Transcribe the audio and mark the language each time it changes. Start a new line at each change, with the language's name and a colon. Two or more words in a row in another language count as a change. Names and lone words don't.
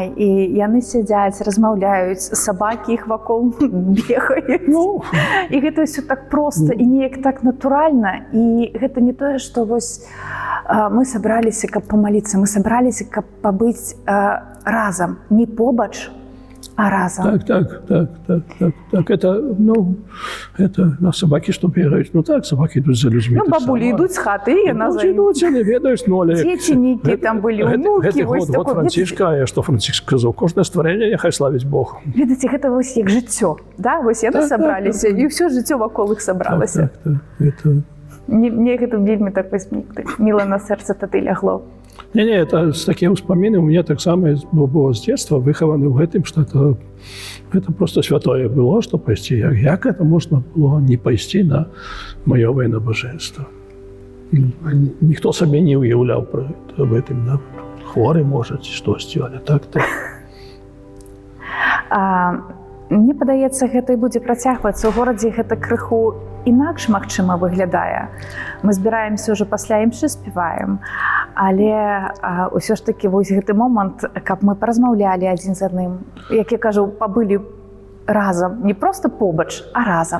Belarusian: І яны сядзяць, размаўляюць, сабакі іх вакол бегаюць. І гэта ўсё так проста і неяк так натуральна. І гэта не тое, што вось мы сабраліся, каб памаліцца, мы сабраліся, каб пабыць разам, не побач, а разом.
Russian: Так. Это собаки, что бегают. Ну так, собаки идут за людьми. Ну, бабули идут с хаты, и она за ними. Идут, не ведаешь, Дети некие там были, внуки. Вот Францишка, что Франциск сказал, кожное створение, нехай славить Бог. Видите, это
Belarusian: вось як жыццё, да? Вось яны сабраліся, і ўсё жыццё вакол іх сабралася. Мне гэта вельмі так міла на сэрца тады лягло.
Russian: Не, это такие вспомины у меня так само было с детства, выхованы в этом, что это просто святое было, что пойти. Як это можно было не пойти на майовое набожество? Никто себе не уявлял про это, об этом, да? Хворы, может, что сделали, так-то.
Belarusian: Мне падаецца, гэта і будзе працягвацца. У горадзе гэта крыху інакш, магчыма, выглядае. Мы збіраемся ўжо пасля імшы, спяваем. Але ўсё ж такі вось гэты момант, каб мы паразмаўлялі адзін з адным, як я кажу, пабылі разам, не проста побач, а разам.